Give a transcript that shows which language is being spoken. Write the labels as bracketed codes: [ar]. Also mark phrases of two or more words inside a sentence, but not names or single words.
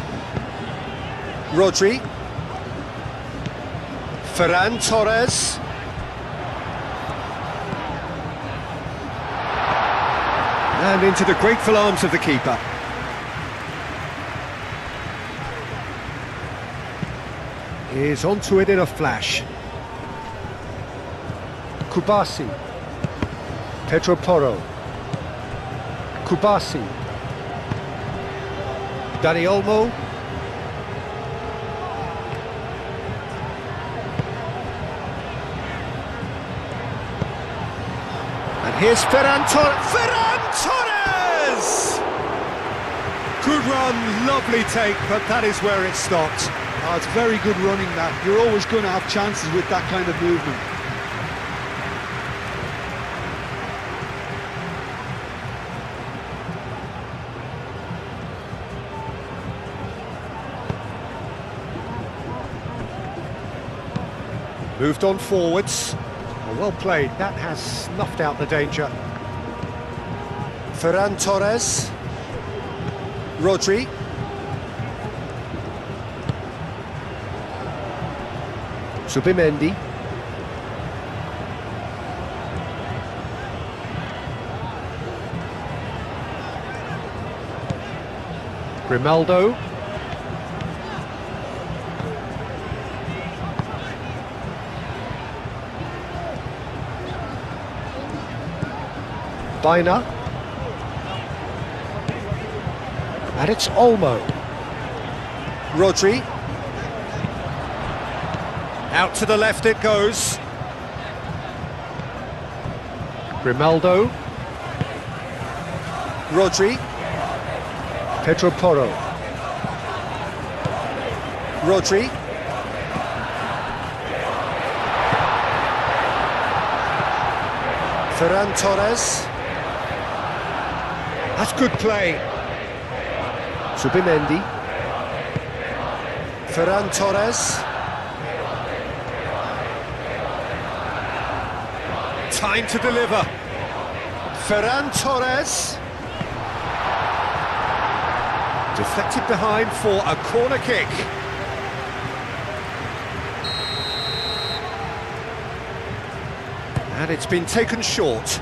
[en] Rodri. Ferran Torres. And into the grateful arms of the keeper. He's onto it in a flash. Kubasi. Pedro Porro. Kubasi. Dani Olmo. And here's Ferran Torres. Ferran Torres! Good run, lovely take, but that is where it stopped. Oh, it's very good running that. You're always going to have chances with that kind of movement. Moved on forwards. Well played, that has snuffed out the danger. Ferran Torres. Rodri. Zubimendi. Grimaldo. Bina. And it's Olmo. Rodri. Out to the left it goes. Grimaldo. Rodri. Pedro Porro. Rodri. Ferran Torres. That's good play. Zubimendi. Ferran Torres. Time to deliver. Ferran Torres. Deflected behind for a corner kick. And it's been taken short.